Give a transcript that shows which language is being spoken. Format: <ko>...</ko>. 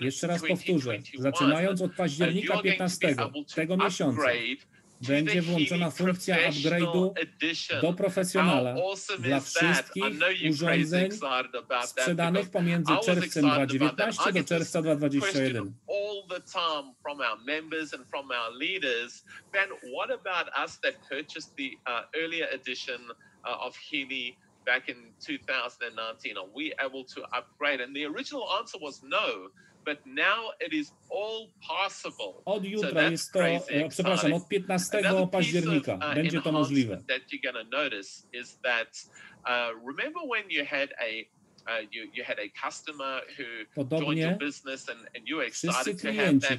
<pl>Jeszcze raz powtórzę, zaczynając od października 15 tego miesiąca będzie włączona funkcja upgrade'u do profesjonala dla wszystkich urządzeń sprzedanych pomiędzy czerwcem 2019 do czerwca 2021.</pl> <en>Back in 2019, are we able to upgrade? And the original answer was no, but now it is all possible.</en> <pl>Od jutra jest to, przepraszam, od 15 października będzie to możliwe.</pl> <en>That you're going to notice is that remember when you had you had a customer who joined your business and you were excited to have that</en>